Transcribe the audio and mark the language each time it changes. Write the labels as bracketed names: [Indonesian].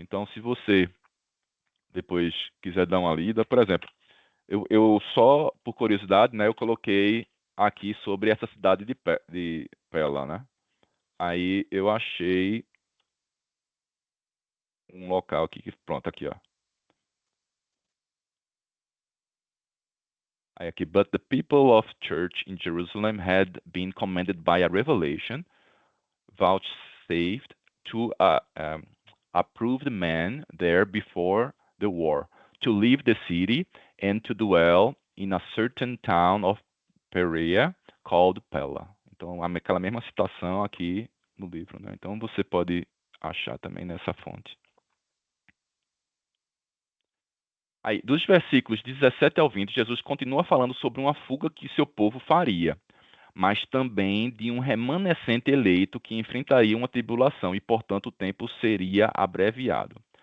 [Portuguese] Então, se você depois quiser dar uma lida, por exemplo, eu só, por curiosidade, né, eu coloquei aqui sobre essa cidade de Pella, né? Aí eu achei um local aqui, pronto, aqui, ó. Aí aqui, [English] but the people of church in Jerusalem had been commanded by a revelation vouchsafed to approved men there before the war, to leave the city and to dwell in a certain town of Perea called Pella. [Portuguese] Então, aquela mesma citação aqui no livro, né? Então, você pode achar também nessa fonte. Aí, dos versículos 17 ao 20, Jesus continua falando sobre uma fuga que seu povo faria, mas também de um remanescente eleito que enfrentaria uma tribulação e, portanto, o tempo seria abreviado.